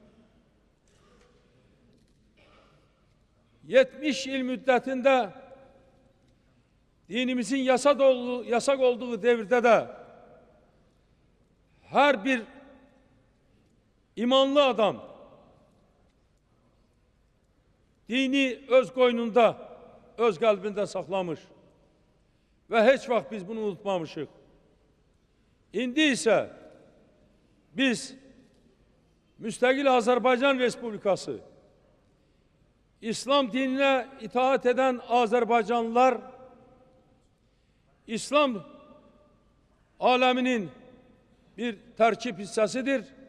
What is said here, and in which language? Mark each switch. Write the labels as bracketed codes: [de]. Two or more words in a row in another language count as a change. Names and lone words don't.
[az] 70 yıl müddətində [tr] dinimizin yasak olduğu devirde de [az] her bir imanlı adam dini öz qoynunda, öz qəlbində saxlamış ve heç vaxt biz bunu unutmamışıq. İndi ise biz müstəqil Azərbaycan Respublikası, İslam dinine itaat eden Azerbaycanlılar, İslam aleminin bir tərkib hissəsidir.